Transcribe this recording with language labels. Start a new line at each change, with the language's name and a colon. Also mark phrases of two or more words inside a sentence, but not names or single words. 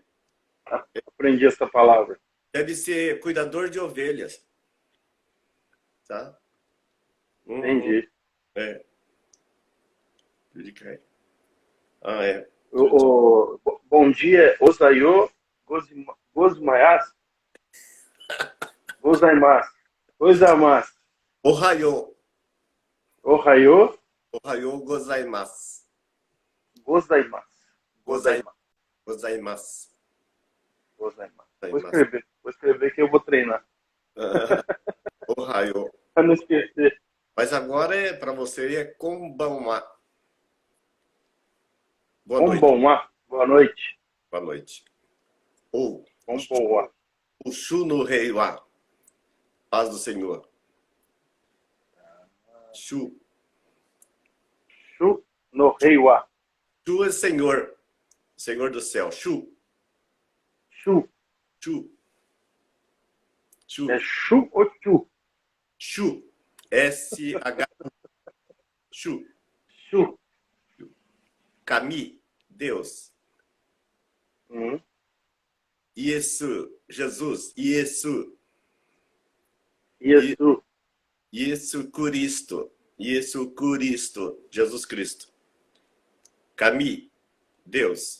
Portuguese: Aprendi essa palavra. Deve ser cuidador de ovelhas. Tá? Entendi. É. Ah, é. Bom dia,
Japanese: おさよございます. ございます。ございます. Ohayou. Ohayo おはようございます. Gozaimasu. Gozai- Gozaimasu. Gozaimasu. Gozaimasu. Gozaimasu.
Portuguese: Vou escrever que eu vou treinar.
Japanese: Ohayou.
Portuguese: Para não esquecer. Mas agora para você é konbanwa. Boa noite. Konbanwa. Boa noite. Boa noite. Ou
Japanese: Konbanwa. o 主のれいは.
Portuguese: Paz do Senhor. Shu.
Japanese: 主のれいわ.
Portuguese: Shu é Senhor. Senhor do céu.
Japanese: Shu. Shu. Shu. Shu.
Portuguese: É Shu ou Chu?
Japanese: Shu. S-H. Shu. Shu. Kami.
Portuguese: Deus. Hum.
Japanese: Yesu. Jesus. Yesu.
Portuguese: Isso. Yesu Cristo. Yesu Cristo. Jesus Cristo.
Japanese: Kami. Deus.